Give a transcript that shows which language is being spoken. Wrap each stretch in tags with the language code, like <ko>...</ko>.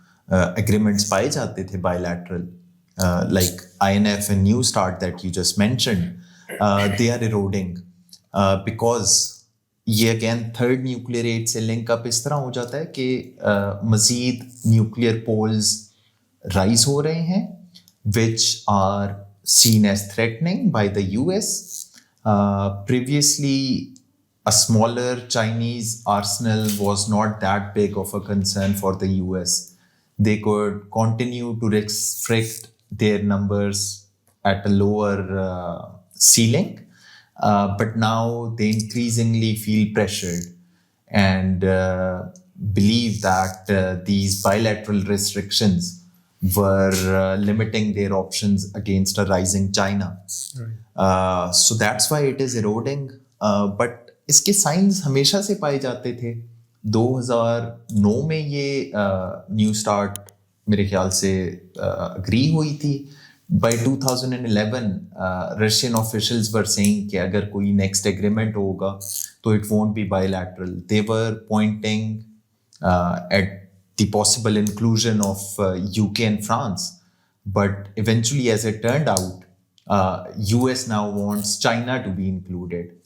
<en>agreements</en> <ur>پائے جاتے تھے</ur> <en>bilateral, like INF and New START that you just mentioned, they are eroding because</en> <ur>یہ again third nuclear age سے link up اس طرح ہو جاتا ہے کہ مزید نیوکلیئر پولز رائز ہو رہے ہیں</ur> <en>which are seen as threatening by the US. Previously, a smaller Chinese arsenal was not that big of a concern for the US. They could continue to restrict their numbers at a lower ceiling. But now they increasingly feel pressured and believe that these bilateral restrictions were limiting their options against a rising China. Right. So that's why it is eroding.</en> <ur>But اس کے signs ہمیشہ سے پائے جاتے تھے. 2009 میں یہ new start میرے خیال سے اگری ہوئی تھی.</ur> <en>By 2011, Russian officials were saying</en> <ur>کہ اگر کوئی</ur> <en>next agreement</en> <ur>ہوگا تو</ur> <en>it won't be bilateral. They were pointing at the possible inclusion of UK and France. But eventually, as it turned out, US now wants China to be included.</en>